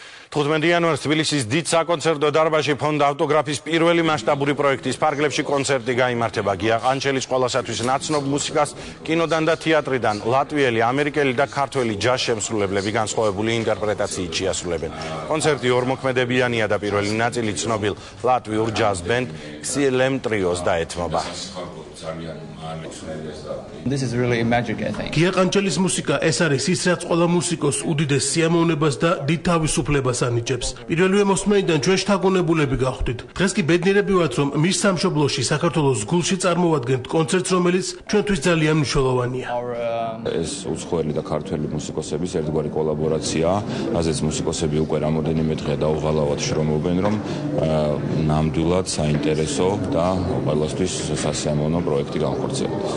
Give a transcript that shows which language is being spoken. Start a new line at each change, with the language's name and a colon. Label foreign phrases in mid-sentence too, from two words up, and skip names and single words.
Georgian: 15 იანვარს თბილისის დიდ საკონცერტო დარბაზში ფონდ ავტოგრაფის პირველი მასშტაბური პროექტის ფარგლებში კონცერტი გაიმართება. გია ყანჩელის ყველასათვის ნაცნობ მუსიკას კინოდან და თეატრიდან ლატვიელი, ამერიკელი და ქართველი ჯაზ შემსრულებლები განსხვავებული ინტერპრეტაციით შეასრულებენ. კონცერტი ორმოქმედებიანია და პირველი ნაწილი ცნობილ ლატვიურ ჯაზ ბენდ XLM ტრიოს დაეთმობა.
English: This is really magic, I think.
Georgian: გია ყანჩელის მუსიკა ეს არის ის, რაც ყველა მუსიკოს უდიდეს სიამოვნებას და დიდ თავისუფლებას ანიჭებს. პირველივე მოსმენიდან ჩვენ შთაგონებულები გავხდით. დღეს კი ბედნიერები ვართ, რომ მის სამშობლოში, საქართველოს გულში წარმოვადგენთ კონცერტს, რომელიც ჩვენთვის ძალიან მნიშვნელოვანია. ეს უცხოელი და ქართველი მუსიკოსების ერთგვარი კოლაბორაცია, რაზეც მუსიკოსები უკვე რამოდენიმე დღე დაუღალავად შრომობენ, რომ ნამდვილად საინტერესო და ყველასთვის სასიამოვნო პროექტი განხორციელდეს.